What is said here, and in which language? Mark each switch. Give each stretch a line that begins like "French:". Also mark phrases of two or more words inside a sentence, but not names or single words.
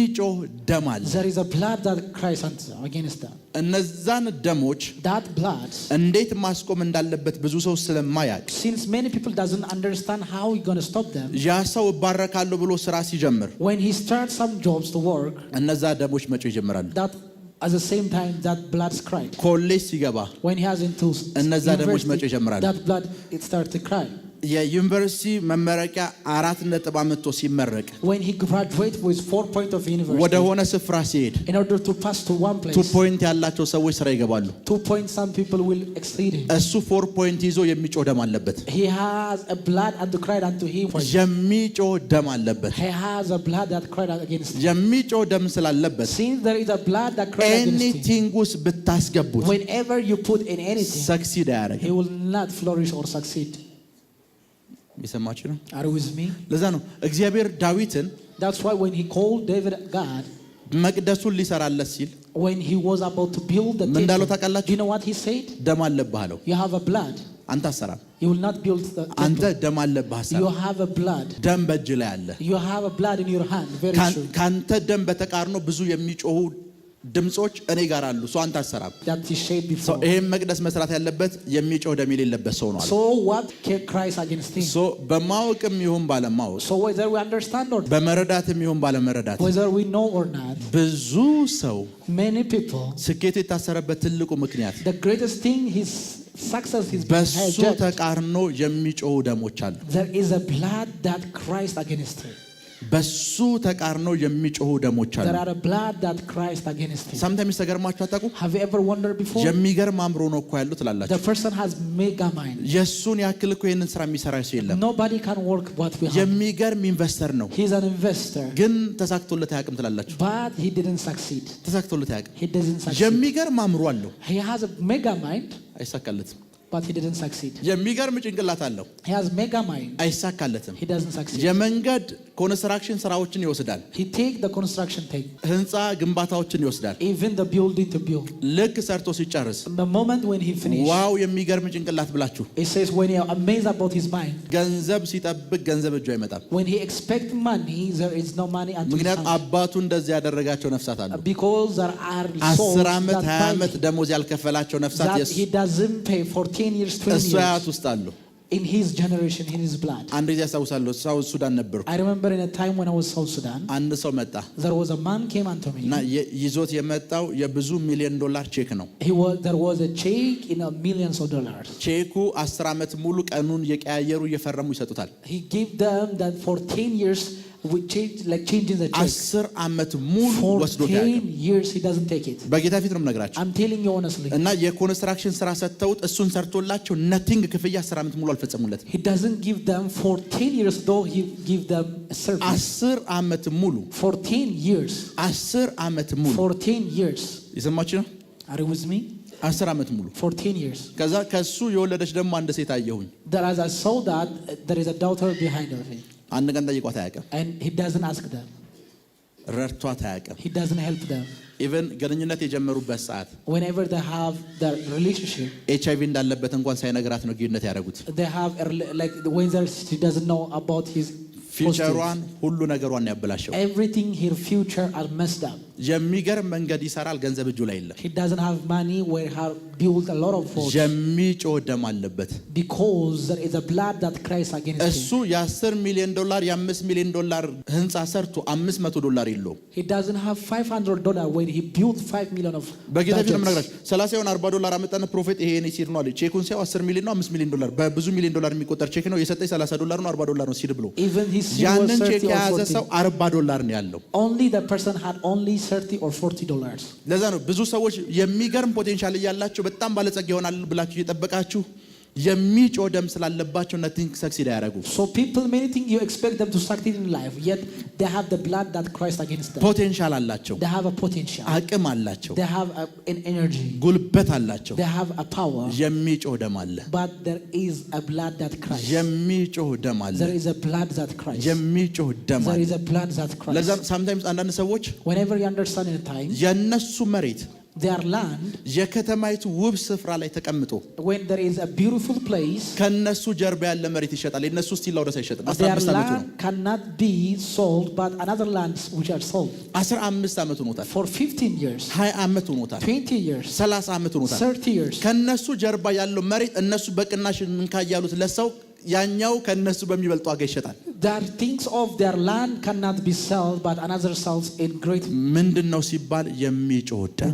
Amharic: የሚጮህ ደም አለ።
English: There is a blood that cries against them.
Amharic: እነዛን ደሞች
English: That blood,
Amharic: እንዴት ማስቆም እንዳለበት ብዙ ሰው ስለማያውቅ
English: since many people doesn't understand how we're going to stop them,
Amharic: ያ ሰው እባረካለሁ ብሎ ስራ ሲጀምር
English: when he starts some jobs to work,
Amharic: እነዛ ደሞች መጮህ ይጀምራሉ።
English: that at the same time that blood cried.
Amharic: ኮሌጅ ሲገባ
English: When he has into
Amharic: እነዛ ደሞች መጮህ ይጀምራሉ።
English: that blood it starts to cry.
Amharic: የዩኒቨርሲቲ መመረቂያ 4 አመቶ ሲመረቅ
English: When he graduates with 4 points of university,
Amharic: ወደ ሆነ ስፍራ ሲሄድ
English: in order to pass to one place,
Amharic: 2 ፖይንት ያላቸው ሰዎች ስራ ይገባሉ።
English: 2 points some people will exceed him.
Amharic: እሱ 4 ፖይንት ይዞ የሚጮህ ደም አለበት።
English: He has a blood and cried unto him.
Amharic: የሚጮህ ደም አለበት።
English: He has a blood that cried against him.
Amharic: የሚጮህ ደም ስላለበት
English: Since there is a blood that cried against him,
Amharic: ኤኒቲንግ ውስጥ ብታስገቡት
English: whenever you put in anything,
Amharic: ሰክሲድ አያደርግም።
English: he will not flourish or succeed.
Amharic: ይሰማችሁ ነው?
English: Are you with me?
Amharic: ለዛ ነው እግዚአብሔር ዳዊትን
English: That's why when he called David God,
Amharic: መቅደሱን ሊሰራለት ሲል
English: when he was about to build the
Amharic: ምን እንዳለው
English: temple,
Amharic: ታውቃላችሁ?
English: do you know what he said?
Amharic: ደም አለብህ አለው።
English: You have a blood.
Amharic: አንተ አሰራም።
English: You will not build the
Amharic: አንተ
English: temple.
Amharic: ደም አለብህ አሰራም።
English: You have a blood.
Amharic: ደም በእጅ ላይ አለ።
English: You have a blood in your hand. Very true.
Amharic: ካንተ ደም በተቃርኖ ብዙ የሚጮሁ ድምጾች እኔ ጋር አሉ። ሶ አንተ አሰራም።
English: That he shaped ሶ before.
Amharic: ይሄን መቅደስ መስራት ያለበት የሚጮህ ደም የሌለበት ሰው ነው አለ።
English: So what cries against him?
Amharic: ሶ በማወቅም ይሁን ባለማወቅ
English: So whether we understand or not,
Amharic: በመረዳትም ይሁን ባለመረዳት
English: whether we know or not,
Amharic: ብዙ ሰው
English: many people,
Amharic: ስኬቱ የታሰረበት ትልቁ ምክንያት
English: the greatest thing his success is
Amharic: በሱ
English: hijacked.
Amharic: ተቃርኖ የሚጮሁ ደሞች አሉ።
English: There is a blood that cries against him.
Amharic: በሱ ተቃርኖ የሚጮሁ ደሞች አሉ።
English: There are a blood that cries against him.
Amharic: ሰምተም ተገርማችሁ አታውቁ?
English: Have you ever wondered before?
Amharic: የሚገርም አእምሮ ነው እኮ ያለው
English: The
Amharic: ትላላችሁ።
English: person has mega mind.
Amharic: የሱን ያክል እኮ ይሄንን ስራ የሚሰራ ሰው የለም።
English: Nobody can work what we have.
Amharic: የሚገርም ኢንቨስተር ነው፣
English: He's an investor,
Amharic: ግን ተሳክቶለት አያውቅም ትላላችሁ።
English: but he didn't succeed.
Amharic: ተሳክቶለት አያውቅም።
English: He doesn't succeed.
Amharic: የሚገርም አእምሮ አለው፣
English: He has a mega mind,
Amharic: አይሳካለትም።
English: but he didn't succeed.
Amharic: የሚገርም ጭንቅላት አለው።
English: He has mega mind.
Amharic: አይሳካለትም።
English: He doesn't succeed.
Amharic: የመንገድ ኮንስትራክሽን ስራዎችን ይወስዳል።
English: He take the construction take.
Amharic: ህንጻ ግንባታዎችን ይወስዳል።
English: Even the building to build.
Amharic: ልክ ሰርቶ ሲጨርስ
English: The moment when he finished.
Amharic: ዋው የሚገርም ጭንቅላት ብላችሁ።
English: He says when you are amazed about his mind.
Amharic: ገንዘብ ሲጠብቅ ገንዘብ እጁ አይመጣም።
English: When he expect money, there is no money until.
Amharic: ምክንያቱም አባቱ እንደዚህ ያደረጋቸው ነፍሳት አሉ።
English: Because there are souls
Amharic: 10 ዓመት 20 ዓመት ደሞዝ ያልከፈላቸው ነፍሳት
English: that he doesn't pay for 10 years, 20
Amharic: እሱ
English: years.
Amharic: ያት ውስጥ አሉ።
English: In his generation, in his blood.
Amharic: አንድ ጊዜ አስታውሳለሁ ሳውዝ ሱዳን ነበርኩ።
English: I remember in a time when I was South Sudan.
Amharic: አንድ ሰው መጣ።
English: There was a man came unto me.
Amharic: እና ይዞት የመጣው የብዙ ሚሊዮን ዶላር ቼክ ነው።
English: There was a check in millions of dollars.
Amharic: ቼኩ 10 ዓመት ሙሉ ቀኑን የቀያየሩ እየፈረሙ ይሰጡታል።
English: He gave them that for 10 years we change like changing the check.
Amharic: 10 ዓመት ሙሉ ወስዶ
English: for 10 years he doesn't take it.
Amharic: በጌታ ፊት ነው የምነግራችሁ።
English: I'm telling you honestly.
Amharic: እና የኮንስትራክሽን ስራ ሰጥተውት እሱን ሰርቶላቸው ነቲንግ ክፍያ 10 ዓመት ሙሉ አልፈጸሙለት።
English: He doesn't give them for 10 years though he give them a service.
Amharic: 10 ዓመት ሙሉ
English: for 10 years.
Amharic: 10 ዓመት ሙሉ
English: for 10 years.
Amharic: ይሰማችሁ ነው?
English: Are you with me?
Amharic: 10 ዓመት ሙሉ
English: for 10 years.
Amharic: ከዛ ከሱ የወለደች ደግሞ አንድ ሴት አየሁኝ።
English: That as I saw that there is a daughter behind of him.
Amharic: አንድ ቀን ጠይቋት አያውቅም።
English: And he doesn't ask them.
Amharic: ረድቷት አያውቅም።
English: He doesn't help them.
Amharic: ኢቨን ግንኙነት የጀመሩበት ሰዓት
English: Whenever they have their relationship,
Amharic: ኤችአይቪ እንዳለበት እንኳን ሳይነግራት ነው ግንኙነት ያደረጉት።
English: they have like when she doesn't know about his
Amharic: ፊውቸሯን ሁሉ ነገሯን ያበላሸው።
English: everything her future are messed up.
Amharic: የሚገርም መንገድ ይሰራል፣ ገንዘብ እጁ ላይ የለም።
English: He doesn't have money where he built a lot of fortune.
Amharic: የሚጮህ ደም አለበት።
English: Because there is a blood that cries against him.
Amharic: እሱ የ10 ሚሊዮን ዶላር የ5 ሚሊዮን ዶላር ህንጻ ሰርቶ $500 የለውም።
English: He doesn't have $500 when he built 5 million of
Amharic: በጌታ ፊት ነው የምነግራችሁ። 30 ይሁን $40 አመጣና ፕሮፌት ይሄ እኔ ሲድ ነው አለ። ቼኩን ሲያው 10 ሚሊዮን ነው 5 ሚሊዮን ዶላር በብዙ ሚሊዮን ዶላር የሚቆጠር ቼክ ነው የሰጠኝ $30 ነው $40 ነው ሲድ ብሎ ያንን ቼክ የያዘ ሰው $40 ነው ያለው።
English: Only the person had only 30 or $40.
Amharic: ለዛ ነው ብዙ ሰዎች የሚገርም ፖቴንሻል እያላቸው በጣም ባለጸጋ ይሆናል ብላችሁ እየጠበቃችሁ የሚጮህ ደም ስላለባቸው
English: nothing succeed
Amharic: አያደርጉ።
English: So people many think you expect them to succeed in life, yet they have the blood that cries against them.
Amharic: ፖቴንሻል አላቸው።
English: They have a potential.
Amharic: አቅም አላቸው።
English: They have an energy.
Amharic: ጉልበት አላቸው።
English: They have a power.
Amharic: የሚጮህ ደም አለ።
English: But there is a blood that cries.
Amharic: የሚጮህ ደም አለ።
English: There is a blood that cries.
Amharic: የሚጮህ ደም አለ።
English: There is a blood that cries.
Amharic: ለዛ sometimes አንዳንድ ሰዎች
English: Whenever you understand in a time,
Amharic: የነሱ መሬት
English: their land,
Amharic: የከተማይቱ ውብ ስፍራ ላይ ተቀምጦ
English: when there is a beautiful place,
Amharic: ከነሱ ጀርባ ያለ መሬት ይሸጣል። የነሱ ስቲል ለወደስ አይሸጥም።
English: their
Amharic: 15 ዓመቱ ነው።
English: land cannot be sold, but another lands which are sold
Amharic: 15 ዓመቱ ሆኖታል።
English: for 15 years,
Amharic: 20 ዓመት ሆኖታል።
English: 20 years,
Amharic: 30 ዓመት ሆኖታል።
English: 30 years.
Amharic: ከነሱ ጀርባ ያለው መሬት እነሱ በቅናሽ እንካ ያሉት ለሰው ያኛው ከነሱ በሚበልጥ ዋጋ ይሸጣል።
English: That things of their land cannot be sold, but another sells in great.
Amharic: ምንድነው ሲባል የሚጮህ ደም።